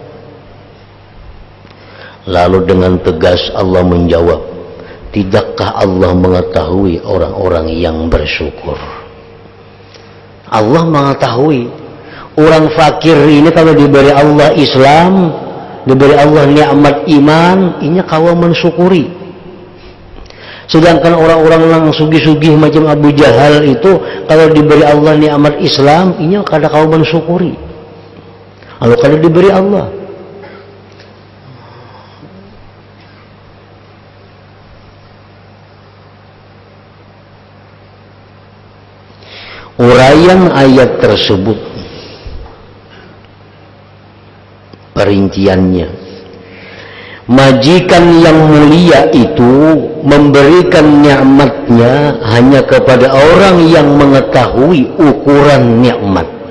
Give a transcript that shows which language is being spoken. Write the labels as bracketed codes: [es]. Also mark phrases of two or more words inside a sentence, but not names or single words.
[id] Lalu dengan tegas Allah menjawab, tidakkah Allah mengetahui orang-orang yang bersyukur? Allah mengetahui orang fakir ini kalau diberi Allah Islam, diberi Allah nikmat iman, [bjn] ini kawa mensyukuri. Sedangkan orang-orang yang sugih-sugih macam Abu Jahal itu kalau diberi Allah nikmat Islam, ini kada kawa mensyukuri. Kalau kada diberi Allah, [id] uraian ayat tersebut, perinciannya, majikan yang mulia itu memberikan nikmatnya hanya kepada orang yang mengetahui ukuran nikmat.